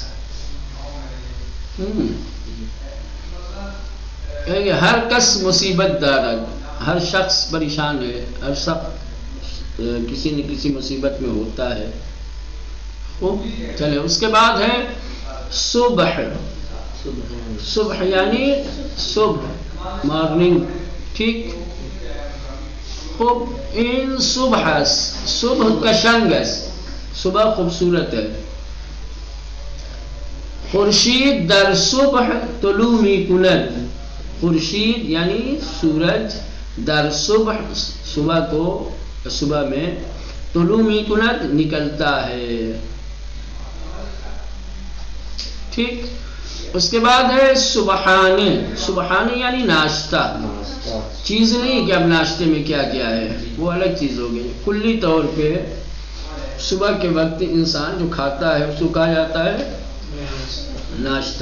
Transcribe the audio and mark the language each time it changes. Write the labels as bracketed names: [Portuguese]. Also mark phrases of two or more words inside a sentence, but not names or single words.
[Persian] ہر کس مصیبت دارد، [Urdu] ہر شخص پریشان ہے، ہر شخص کسی نہ کسی مصیبت میں ہوتا ہے. چلے اس کے بعد ہے صبح. صبح یعنی صبح، مارننگ. ٹھیک. [Persian] خوب. این صبح است، صبح کشنگ است، [Urdu] صبح خوبصورت ہے. [Persian] خورشید در صبح طلوع می کند. [Urdu] خورشید یعنی سورج، [Persian] در صبح [Urdu] صبح کو، صبح میں، [Persian] طلوع می کند [Urdu] نکلتا ہے. ٹھیک. اس کے بعد ہے سبحانے. سبحانے یعنی ناشتہ، چیز نہیں کہ اب ناشتے میں کیا کیا ہے، وہ الگ چیز ہو گئی. کلی طور پہ صبح کے وقت انسان جو کھاتا ہے اس کو کہا جاتا ہے ناشتہ.